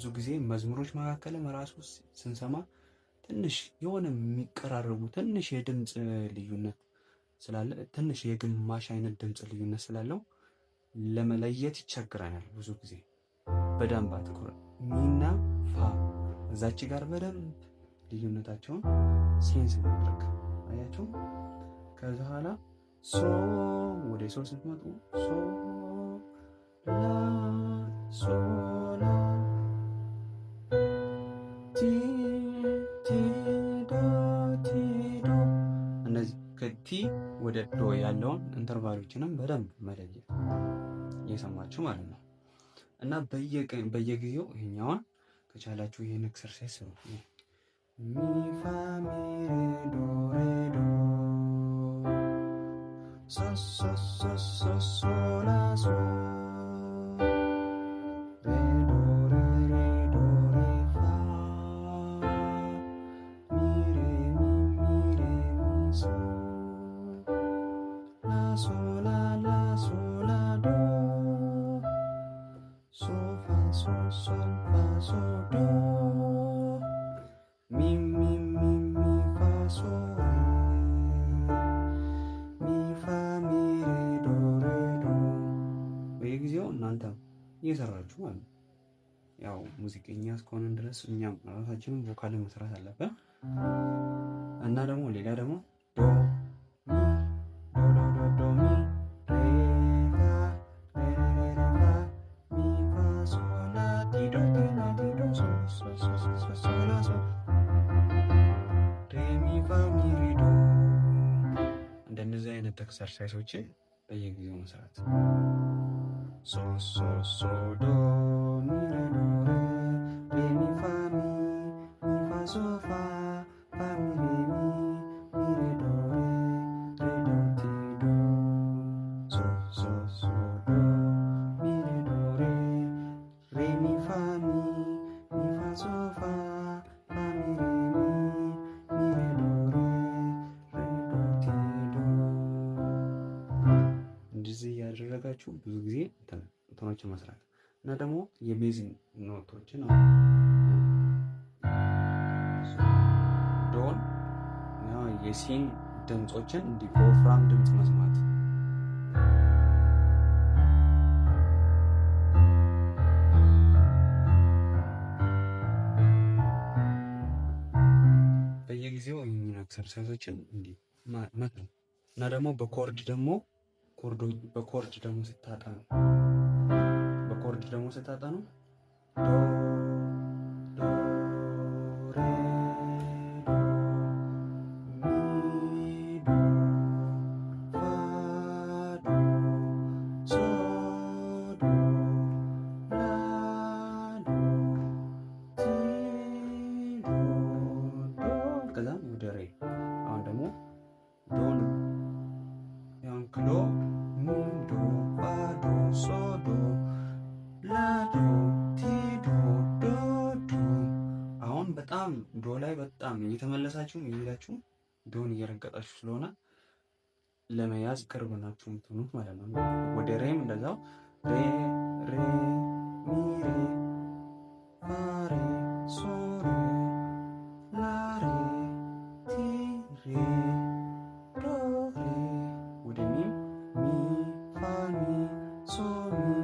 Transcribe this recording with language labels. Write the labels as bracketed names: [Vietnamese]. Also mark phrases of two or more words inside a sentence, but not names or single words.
[Amharic] ጊዜ መዝሙሮች መካከልም ራሱ ስንሰማ ትንሽ የሆነ የሚቀራረቡ ትንሽ የድምፅ ልዩነት ስላለ ትንሽ የግማሽ አይነት ድምፅ ልዩነት ስላለው ለመለየት ይቸግራናል። ብዙ ጊዜ በደንብ አትኩረን ሚና ፋ እዛች ጋር በደንብ ልዩነታቸውን ሴንስ ማድረግ አያችሁ። ከዛ በኋላ ሶ ወደ ሶ ስትመጡ ሶ ላ ሶ ላ ቲ ቲ ዶ ቲ ዶ እነዚህ ከቲ ወደ ዶ ያለውን ኢንተርቫሎችንም በደንብ መለየት እየሰማችሁ ማለት ነው። እና በየጊዜው ይሄኛውን ከቻላችሁ ይሄን ኤክሰርሳይዝ ስሩ። ሚ ፋ ሚ ሬ ዶ ሬ ዶ ሶ ሶ ሶ ሶ ሶ ላ ሶ ሬ ዶ ሬ ሬ ዶ ሬ ፋ ሚ ሬ ሚ ሶ ላ ሶ ላ ላ ሶ ላ ዶ ሶ ፋ ሶ ሶል ፋ ሶ ዶ ሚ ሚ ሚ ሚ ፋ ሶ ሬ ሚ ፋ ሚ ሬ ዶ ሬ ዶ በየጊዜው እናንተ እየሰራችሁ ማለት ነው። ያው ሙዚቀኛ እስከሆነን ድረስ እኛም ራሳችንን ቮካል መስራት አለብን። እና ደግሞ ሌላ ደግሞ ዶ ሚ ዶ ዶ ዶ ዶ ሚ ሬ ፋ ሬ ሬ ሬ ፋ ሚ ፋ ሶ ላ ቲ ዶ ቲ ላ ቲ ዶ ሶ ሶ ሶ ሶ ሶ ላ ሶ ሬ ሚ ፋ ሚ ሬ ዶ እንደነዚህ አይነት ኤክሰርሳይሶችን በየጊዜው መስራት ሶ ሶ ሶ ዶ ሚ ሬ ዶ ሬ ሬ ሚ ፋ ሚ ፋ ሶ ፋ ፋ ሚ ሬ ሚ ሬ ዶ ሬ ሬ ዶ ቲ ዶ ሶ ሶ ሶ ዶ ሚ ሬ ዶ ሬ ሬ ሚ ፋ ሚ ፋ ሶ ፋ ፋ ሚ ሬ ሚ ሬ ዶ ሬ ሬ ዶ ቲ ዶ እንደዚህ ያደረጋችሁ ብዙ ጊዜ እንትኖችን መስራት እና ደግሞ የቤዝ ኖቶችን ዶን የሲን ድምፆችን እንዲህ በወፍራም ድምፅ መስማት በየጊዜው ይህን ኤክሰርሳይዞችን እንዲህ መክረም እና ደግሞ በኮርድ ደግሞ በኮርድ ደግሞ ስታጠኑ ዶ ዶ ሬ ዶ ሚ ዶ ፋ ዶ ሶ ዶ ላ ዶ ቲ ዶ ዶ ከዛም ወደ ሬ አሁን ደግሞ ዶን ያን ክሎ ሚ ዶ ፋ ዶ ሶ ዶ ላ ዶ ቲ ዶ ዶ ዶ አሁን በጣም ዶ ላይ በጣም እየተመለሳችሁ እየሄዳችሁ ዶን እየረገጣችሁ ስለሆነ ለመያዝ ቅርብ ናችሁ የምትሆኑት ማለት ነው። ወደ ሬም እንደዛው ሬ ሬ ሚ ሬ ፋ ሬ ሶ ሬ ላ ሬ ቲ ሬ ዶ ሬ ወደ ሚም ሚ ፋ ሚ ሶ ሚ